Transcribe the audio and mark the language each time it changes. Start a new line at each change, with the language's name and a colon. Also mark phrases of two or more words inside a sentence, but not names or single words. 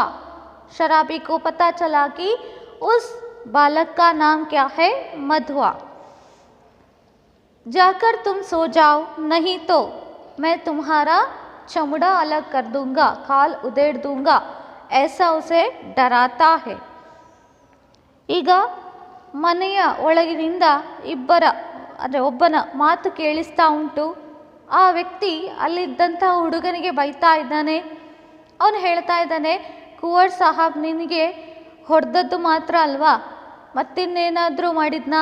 Hindi: शराबी को पता चला कि उस बालक का नाम क्या है? मधुआ. जाकर तुम सो जाओ, नहीं तो मैं तुम्हारा चमड़ा अलग कर दूंगा, खाल उधेड़ दूंगा, ऐसा उसे डराता है.
Kannada: ಈಗ ಮನೆಯ ಒಳಗಿನಿಂದ ಒಬ್ಬನ ಮಾತು ಕೇಳಿಸ್ತಾ ಉಂಟು. ಆ ವ್ಯಕ್ತಿ ಅಲ್ಲಿದ್ದಂಥ ಹುಡುಗನಿಗೆ ಬೈತಾ ಇದ್ದಾನೆ. ಅವನು ಹೇಳ್ತಾ ಇದ್ದಾನೆ, ಕುಂವರ್ ಸಾಹಬ್ ನಿನಗೆ ಹೊಡೆದದ್ದು ಮಾತ್ರ ಅಲ್ವಾ, ಮತ್ತಿನ್ನೇನಾದರೂ ಮಾಡಿದ್ನಾ?